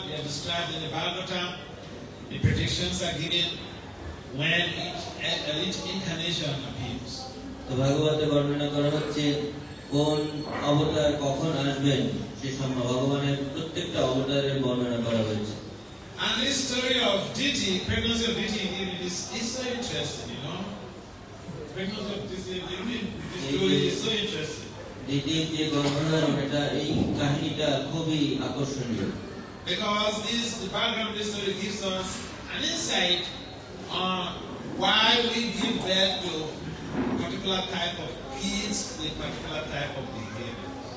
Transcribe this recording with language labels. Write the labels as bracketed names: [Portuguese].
[English] They are described in the Bhagavatam. The predictions are given when each incarnation appears. [Bangla] তো ভাগবতে বর্ণনা করা হচ্ছে কোন অবতার কখন আসবেন, সে সম্বন্ধে ভগবানের প্রত্যেকটা অবতারের বর্ণনা করা হয়েছে। [English] And this story of Diti, pregnancy of Diti, is so interesting, Pregnancy of Diti, this story is so interesting. [Bangla] দ্বিতীয় যে গর্ভধারণ, এটা এই কাহিনীটা খুবই আকর্ষণীয়। [English] Because the background of this story gives us an insight on why we give birth to a particular type of kids with particular type of behavior.